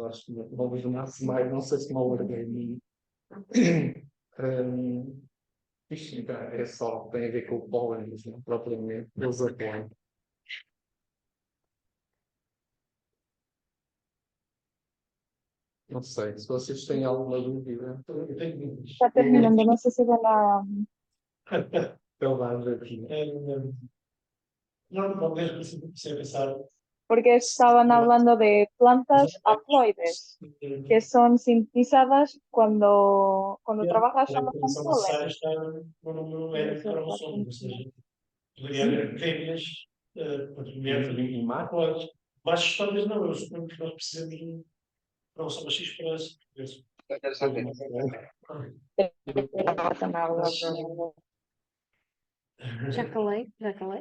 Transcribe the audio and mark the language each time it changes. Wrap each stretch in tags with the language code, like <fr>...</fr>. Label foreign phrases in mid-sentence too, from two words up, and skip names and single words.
<pt>Acho que não vejo mais, não sei se me alarguei. Isto é só, tem a ver com o pólen, não propriamente, os apoios. Não sei, se vocês têm alguma dúvida. Está terminando,</pt> <es>no sé si van a...</es> <pt>Então vamos aqui.</pt> <es>No, es pensar. Porque estaban hablando de plantas haploides, que son sintetizadas cuando trabajas solo con polen.</es> <pt>Está no número N para o som, ou seja, poderia haver fêmeas, E machos, machos talvez não, eu suponho que nós precisamos de não só machos para isso. Já calei, já calei.</pt>